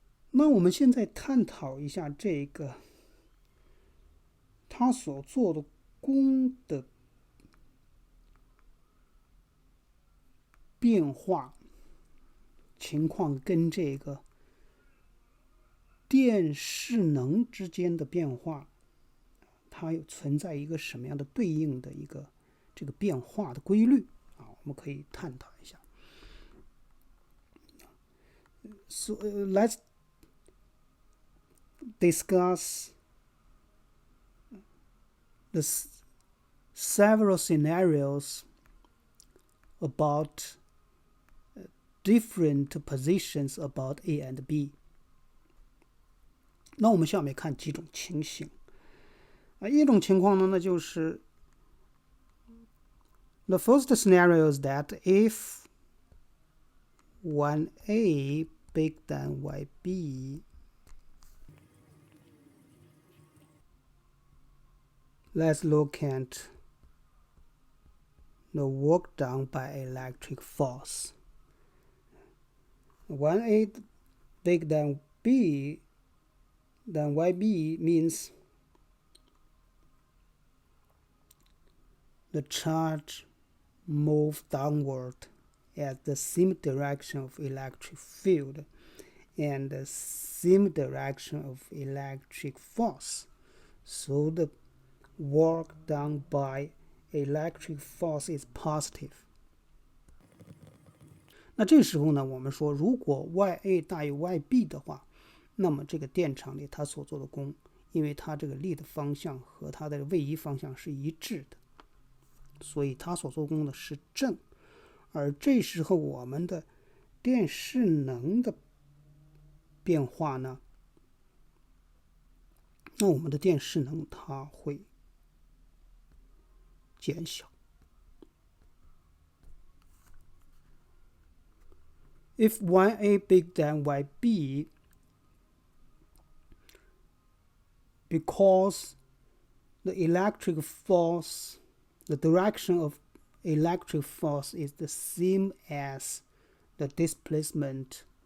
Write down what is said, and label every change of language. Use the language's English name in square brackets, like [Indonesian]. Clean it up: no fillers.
[Chinese] 那我们现在探讨一下这个它所做的功的变化情况跟这个电势能之间的变化，它有存在一个什么样的对应的一个这个变化的规律啊？我们可以探讨一下。 [English] So let's discuss the several scenarios about different positions about A and B. [Chinese] 那我们下面看几种情形。一种情况呢，那就是 [English] the first scenario is that if 1A bigger than YB, let's look at the work done by electric force. 1A bigger than B than YB means the charge moves downward at the same direction of electric field and the same direction of electric force. So the work done by electric force is positive。 [Chinese] 那这时候呢，我们说如果 YA 大于 YB 的话，那么这个电场里它所做的功，因为它这个力的方向和它的位移方向是一致的，所以它所做功的是正。而这时候我们的电势能的变化呢，那我们的电势能它会减小。 [English] If YA bigger than YB, because the electric force, the direction of electric force is the same as the displacement